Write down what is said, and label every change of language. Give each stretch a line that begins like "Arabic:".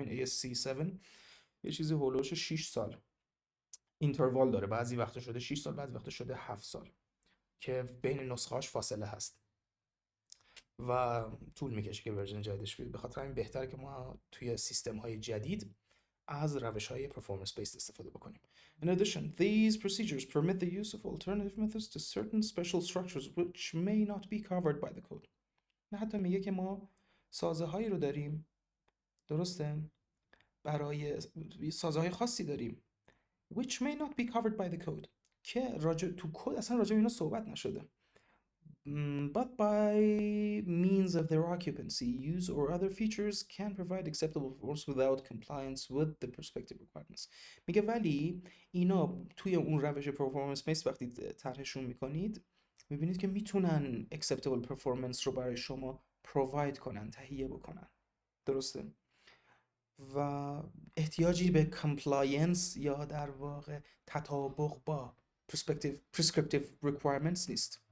Persian: همین ASCE 7 یه چیزی هولوش 6 سال اینتروال داره، بعضی وقتا شده 6 سال، بعضی وقتا شده 7 سال که بین نسخه‌هاش فاصله هست و طول میکشه که ورژن جدیدش بیاد. به خاطر همین بهتره که ما توی سیستم های جدید از روش های performance based استفاده بکنیم.
English: In addition, these procedures permit the use of alternative methods to certain special structures which may not be covered by the code.
Persian: نه حتی میگه که ما سازه هایی رو داریم، درسته، برای سازه های خاصی داریم
English: which may not be covered by the code
Persian: که تو کد اصلا راجع به اینا صحبت نشده.
English: But by means of their occupancy, use or other features can provide acceptable performance without compliance with the prospective requirements.
Persian: میگه ولی اینا توی اون روش پرفورمنس بیس وقتی طرحشون میکنید میبینید که میتونن acceptable performance رو برای شما provide کنن، تهیه بکنن، درسته؟ و احتیاجی به compliance یا در واقع تطابق با prescriptive requirements نیست.